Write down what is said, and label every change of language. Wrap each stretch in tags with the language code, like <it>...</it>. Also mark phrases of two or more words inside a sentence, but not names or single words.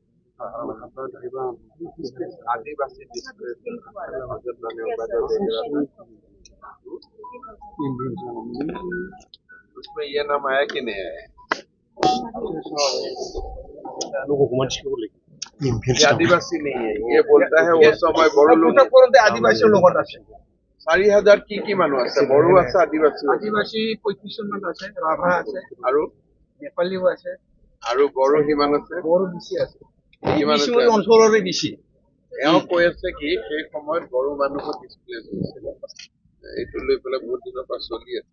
<hi>आदिवासी उसमें ये नाम आया कि नहीं आया ये आदिवासी नहीं है ये बोलता है वो समय बड़ो लोग आदिवासी लोग</hi> <as>4000 কি মানুহ আছে বড়ো আছে আদিবাসী আদিবাসী 35 জন মান আছে রাভা আছে আৰু নেপালীও আছে আৰু বড়ো কিমান আছে বড়ো বেছি আছে কিমান আছে অঞ্চলৰে বেছি এও কৈ আছে কি সেই সময়ত বড়ো মানুহক ডিসপ্লেস হৈছিল এইটো লৈ পেলাই বহুত দিনৰ পৰা চলি আছে</as>